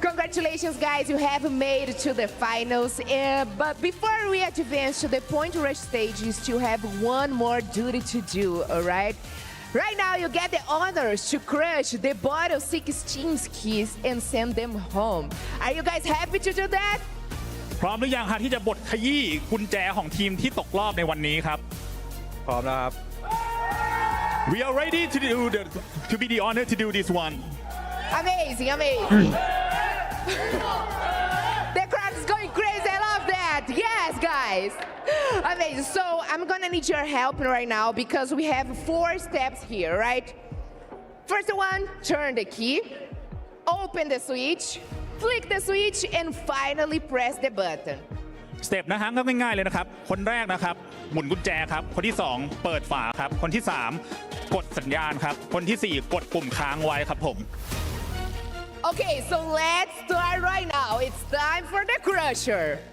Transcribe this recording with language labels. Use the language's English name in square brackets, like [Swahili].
[English] Congratulations, guys, you have made it to the finals. But before we advance to the point rush stage, you still have one more duty to do, all right? Right now, you get the honors to crush the bottom 6 teams' keys and send them home. Are you guys happy to do that? [Thai] พร้อมหรือยังฮะที่จะบดขยี้กุญแจของทีมที่ตกรอบในวันนี้ครับพร้อมแล้วครับ [English] We are ready to be the honor to do this one. Amazing, amazing. The crowd is going crazy. I love that. Yes, guys. Amazing. So I'm gonna need your help right now because we have 4 steps here, right? First one, turn the key, open the switch, flick the switch, and finally press the button. [Thai] สเต็ปนะฮะก็ง่ายๆเลยนะครับคนแรกนะครับหมุนกุญแจครับคนที่2เปิดฝาครับคนที่3กดสัญญาณครับคนที่4กดปุ่มค้างไว้ครับผม [English] Okay, so let's start right now. It's time for the crusher.